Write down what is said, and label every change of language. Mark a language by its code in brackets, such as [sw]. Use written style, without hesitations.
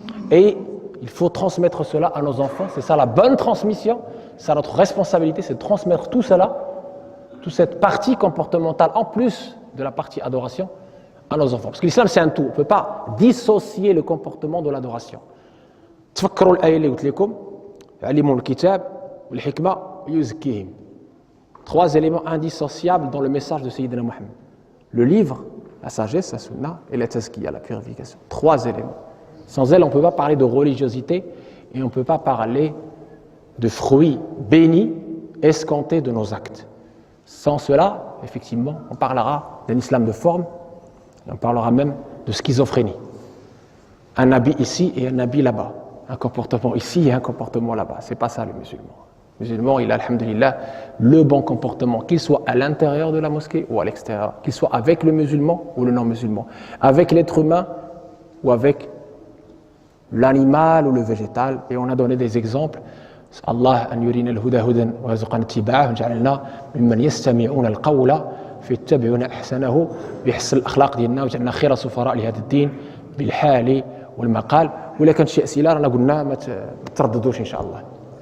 [fr] Et il faut transmettre cela à nos enfants, c'est ça la bonne transmission, c'est notre responsabilité, c'est de transmettre tout cela, toute cette partie comportementale en plus de la partie adoration à nos enfants. Parce que l'islam c'est un tout, on ne peut pas dissocier le comportement de l'adoration. [ar] تفكروا الآية اللي قلت لكم علموا الكتاب والحكمة ويزكيهم. [fr] 3 éléments indissociables dans le message de Sayyidina Muhammad. Le livre, la sagesse, la sunna et la tazkiya, la purification. 3 éléments. Sans elle, on ne peut pas parler de religiosité et on ne peut pas parler de fruits bénis, escomptés de nos actes. Sans cela, effectivement, on parlera d'un islam de forme, on parlera même de schizophrénie. Un habit ici et un habit là-bas. Un comportement ici et un comportement là-bas. Ce n'est pas ça le musulman. Le musulman, il a, alhamdulillah, le bon comportement, qu'il soit à l'intérieur de la mosquée ou à l'extérieur, qu'il soit avec le musulman ou le non-musulman, avec l'être humain ou avec l'animal ou le végétal. Et on a donné des exemples. [ar] Allah an yurina al-huda hudan wa yarzuqna ittiba'ahu wa ja'alna mimman yastami'una al-qawla fayattabi'una ahsanahu bihsan al-akhlaq ديالنا وجعلنا خير سفراء لهذا الدين بالحال والمقال. ولا كان شي اسئله رانا قلنا ما ترددوش ان شاء الله.